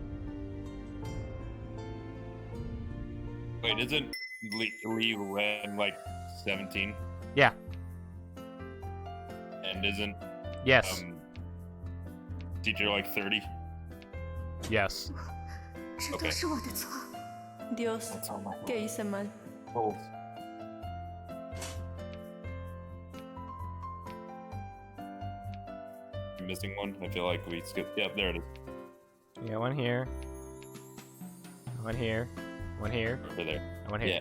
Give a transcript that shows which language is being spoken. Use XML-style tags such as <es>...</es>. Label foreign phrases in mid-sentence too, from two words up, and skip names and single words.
<en>Wait, isn't Lee Ren like 17? Yeah. And isn't Yes. teacher like 30? Yes.</en> <zh>这都是我的错。</zh> <es>Dios, ¿qué hice mal?</es> <en>Oh. Missing one? I feel like we skipped. Yep, there it is. You got one here. One here. One here. Over there. And one here.</en>